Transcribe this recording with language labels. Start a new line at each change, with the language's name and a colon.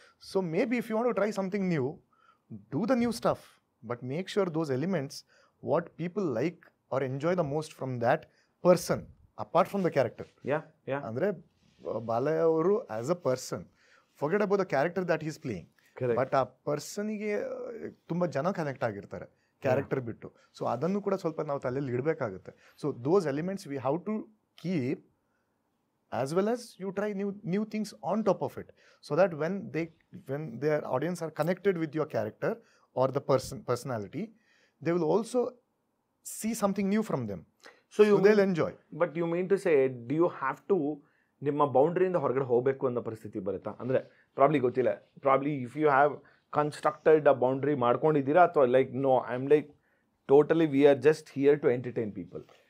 English: So maybe if you want to try something new, do the new stuff, but make sure those elements what people like are enjoy the most from that person apart from the character.
Kannada: ಅಂದ್ರೆ ಬಾಲಯ್ಯ ಅವರು
English: as a person, forget about the character that is playing, but
Kannada: ಆ ಪರ್ಸನಿಗೆ ತುಂಬ ಜನ connect ಆಗಿರ್ತಾರೆ character ಬಿಟ್ಟು. So ಅದನ್ನು ಕೂಡ ಸ್ವಲ್ಪ ನಾವು ತಲೆಯಲ್ಲಿ ಇಡಬೇಕಾಗುತ್ತೆ.
English: So those elements we have to keep as well as you try new things on top of it, so that when their audience are connected with your character or the personality, they will also see something new from them, so they'll enjoy. But you mean to say, do you have to
Kannada: ನಿಮ್ಮ ಬೌಂಡ್ರಿಯಿಂದ ಹೊರಗಡೆ ಹೋಗಬೇಕು ಅನ್ನೋ ಪರಿಸ್ಥಿತಿ ಬರುತ್ತಾ? ಅಂದರೆ probably ಗೊತ್ತಿಲ್ಲ,
English: probably if you have constructed a boundary
Kannada: ಮಾಡ್ಕೊಂಡಿದ್ದೀರಾ, ಅಥವಾ
English: Like no I am like totally we are just here to entertain people.